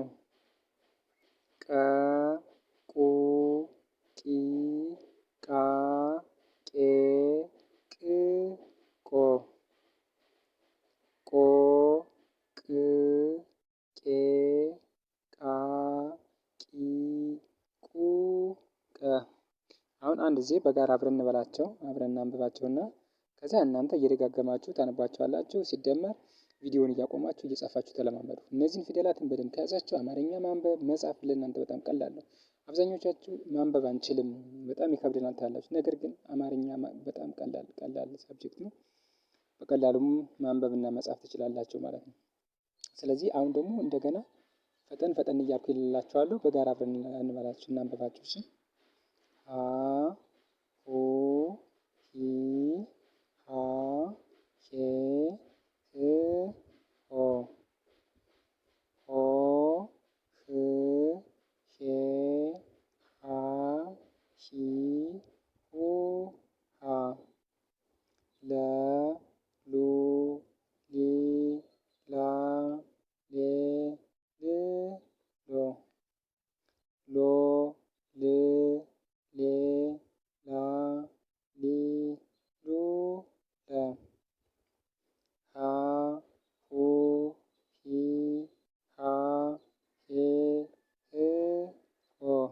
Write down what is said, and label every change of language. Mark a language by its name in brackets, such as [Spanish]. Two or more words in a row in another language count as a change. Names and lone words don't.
[Amharic] ቀ ቁ ቂ ቃ ቄ ቅ ቆ ቆ ቅ ቄ ቃ ቂ ቁ ቀ። አሁን አንድ ጊዜ በጋራ አብረን እንበላቸው፣ አብረን እናንብባቸውና ከዚያ እናንተ እየደጋገማችሁ ታነቧቸዋላችሁ። ሲደመር ቪዲዮውን እያቆማችሁ እየጻፋችሁ ተለማመዱ። እነዚህን ፊደላትን በደንብ ከያዛችሁ አማርኛ ማንበብ መጻፍ ለእናንተ በጣም ቀላል ነው። አብዛኞቻችሁ ማንበብ አንችልም፣ በጣም ይከብደናል ትላላችሁ። ነገር ግን አማርኛ በጣም ቀላል ሳብጀክት ነው። በቀላሉም ማንበብና መጻፍ ትችላላችሁ ማለት ነው። ስለዚህ አሁን ደግሞ እንደገና ፈጠን እያልኩ ይልላችኋለሁ። በጋራ አብረን እንበላችሁ እናንብባችሁ። እሺ ሀ ሁ ሂ ሃ ሄ ህ ሆ ሆ ህ ሄ ሃ ሂ ሁ ሃ ለ ሉ ሊ ላ ሌ ል ሎ ሎ ል ሌ ላ ሊ ሉ ለ ሀ ሁ ሂ ሃ ሄ ህ ሆ